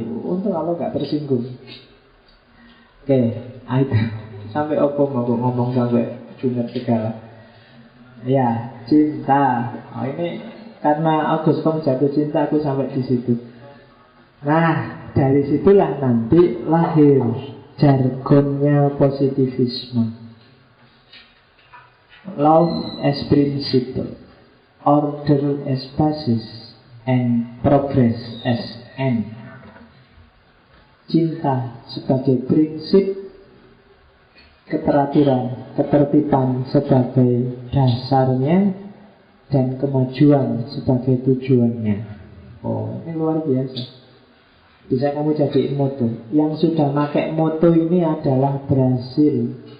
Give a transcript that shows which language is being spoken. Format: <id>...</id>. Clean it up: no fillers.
<id>Untung kalau gak tersinggung. Oke, itu sampai opo mau ngomong sampai Junaid segala. Ya, cinta. Ini karena Agus kamu jatuh cinta, aku sampai di situ. Nah, dari situlah nanti lahir jargonnya positivisme.</id> <en>Love as principle, order as basis, and progress as end.</en> <id>Cinta sebagai prinsip, keteraturan, ketertiban sebagai dasarnya, dan kemajuan sebagai tujuannya. Oh, ini luar biasa. Bisa kamu jadiin moto. Yang sudah pakai moto ini adalah Brasil.</id>